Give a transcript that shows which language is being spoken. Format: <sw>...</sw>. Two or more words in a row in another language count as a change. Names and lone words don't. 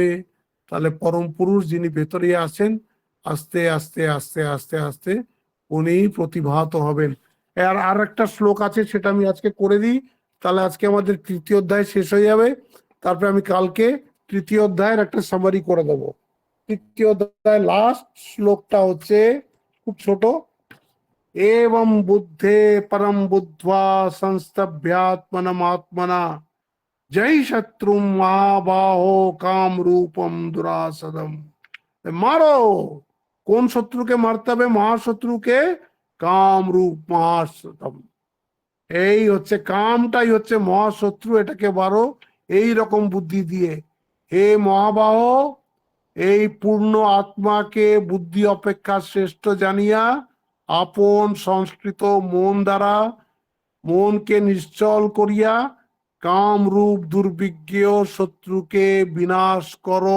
<bn>তাহলে পরম পুরুষ যিনি ভেতরে আছেন, আস্তে আস্তে আস্তে আস্তে আস্তে উনি প্রতিভাত হবেন। আর একটা শ্লোক আছে, সেটা আমি আজকে করে দিই, তাহলে আজকে আমাদের তৃতীয় অধ্যায় শেষ হয়ে যাবে। তারপরে আমি কালকে তৃতীয় অধ্যায়ের একটা সামারি করে দেবো। তৃতীয় অধ্যায় লাস্ট শ্লোকটা হচ্ছে খুব ছোট।</bn> <sa>एवं बुद्धे परम बुद्ध्वा संस्तभ्यात्मनमात्मना जय शत्रु महाबाहो काम रूपम दुरासदम।</sa> <bn>मारो। কোন শত্রুকে মারতে হবে? মহাশত্রুকে, কাম রূপ মহাসতম। এই হচ্ছে কামটাই হচ্ছে মহাশত্রু, এটাকে মারো এই রকম বুদ্ধি দিয়ে। হে মহাবাহ, এই পূর্ণ আত্মাকে বুদ্ধি অপেক্ষা শ্রেষ্ঠ জানিয়া আপন সংস্কৃত মন দ্বারা মনকে নিশ্চল করিয়া কাম রূপ দুর্বিজ্ঞ শত্রুকে বিনাশ করো।</bn>